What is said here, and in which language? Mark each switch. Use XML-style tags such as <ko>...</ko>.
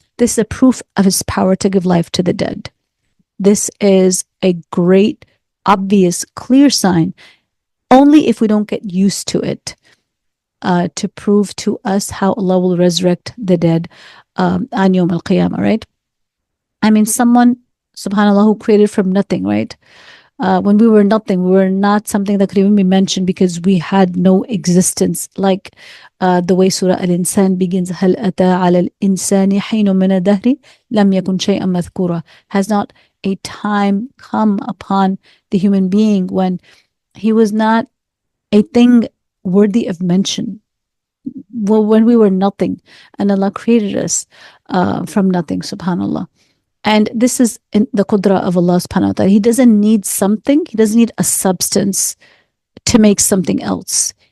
<en>This is a proof of his power to give life to the dead. This is a great, obvious, clear sign, only if we don't get used to it, to prove to us how Allah will resurrect the dead on Yawm al-Qiyamah, right? I mean, someone, subhanAllah, who created from nothing, right? When we were nothing, we were not something that could even be mentioned because we had no existence. Like the way Surah Al-Insan begins,</en> <ar>هَلْ أَتَى عَلَى الْإِنسَانِ حِينٌ مِنَ الدَّهْرِ لَمْ يَكُنْ شَيْئًا مَذْكُورًا.</ar> <en>Has not a time come upon the human being when he was not a thing worthy of mention? Well, when we were nothing, and Allah created us from nothing, subhanAllah. And this is in the qudra of Allah subhanahu wa ta'ala. He doesn't need something, He doesn't need a substance to make something else.</en>